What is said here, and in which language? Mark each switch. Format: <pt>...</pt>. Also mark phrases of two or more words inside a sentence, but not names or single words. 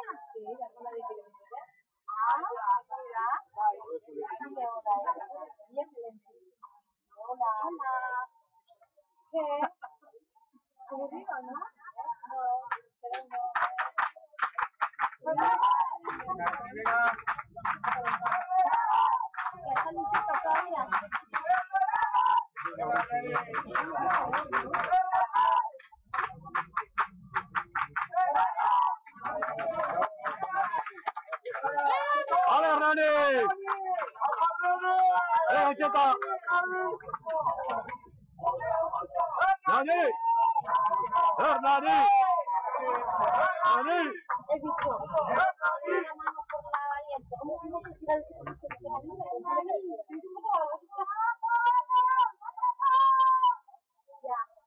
<es>Sí, la rola de Pilar. Ah, mira. Ella es silencio. Hola. Hola. ¿Qué? ¿Aburrido, no? No, pero no. Hola. Venga. ¿Qué has salido todavía? ¡Vale, Hernani! Cheta! ¡Hernani! ¡Hernani! ¡Hernani! He dicho, una mano por la alianza. ¿Cómo se llama? Ya.</es>